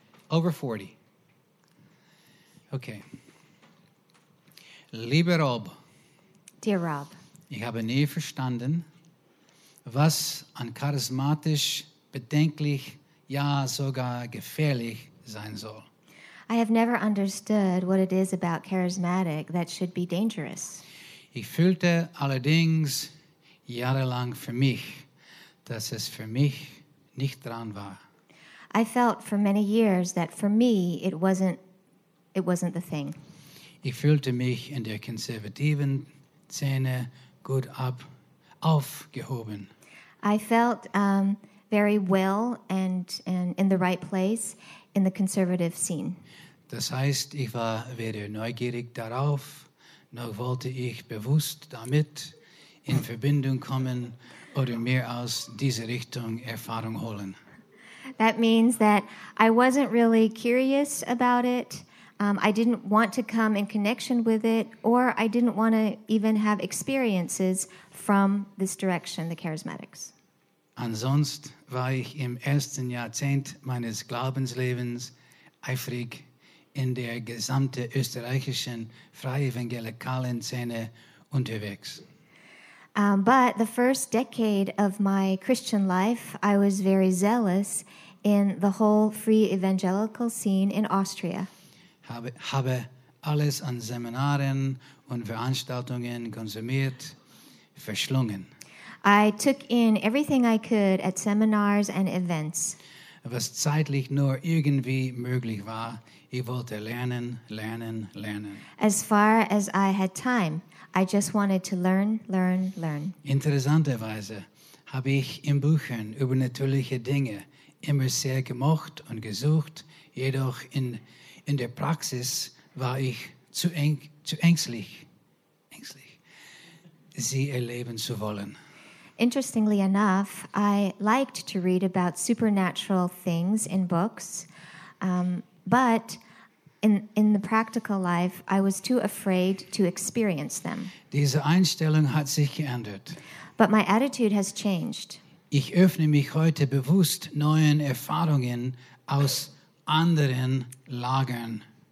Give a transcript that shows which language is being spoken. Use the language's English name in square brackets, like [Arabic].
[English] Over 40. Okay. [German] Lieber Rob. [English] Dear Rob. [German] Ich habe nie verstanden, was an charismatisch, bedenklich, ja sogar gefährlich sein soll. [English] I have never understood what it is about charismatic that should be dangerous. [German] Ich fühlte allerdings jahrelang für mich, dass es für mich nicht dran war. [English] I felt for many years that for me it wasn't the thing. [German] Ich fühlte mich in der konservativen Szene gut aufgehoben. [English] I felt very well and in the right place in the conservative scene. [German] Das heißt, ich war weder neugierig darauf, noch wollte ich bewusst damit in Verbindung kommen oder mir aus dieser Richtung Erfahrung holen. [English] That means that I wasn't really curious about it. I didn't want to come in connection with it, or I didn't want to even have experiences from this direction, the charismatics. [German] Ansonsten war ich im ersten Jahrzehnt meines Glaubenslebens eifrig in der gesamten österreichischen freievangelikalen Szene unterwegs. [English] But the first decade of my Christian life, I was very zealous in the whole free evangelical scene in Austria. [German] Habe alles an Seminaren und Veranstaltungen konsumiert, verschlungen. [English] I took in everything I could at seminars and events. [German] Was zeitlich nur irgendwie möglich war, ich wollte lernen, lernen, lernen. [English] As far as I had time, I just wanted to learn, learn, learn. [German] Interessanterweise habe ich in Büchern über natürliche Dinge immer sehr gemocht und gesucht, jedoch in der Praxis war ich zu ängstlich, sie erleben zu wollen. [English] Interestingly enough, I liked to read about supernatural things in books, but in the practical life, I was too afraid to experience them. [German] Diese Einstellung hat sich geändert. [English] But my attitude has changed. [German] Ich öffne mich heute bewusst neuen Erfahrungen aus anderen Lagern.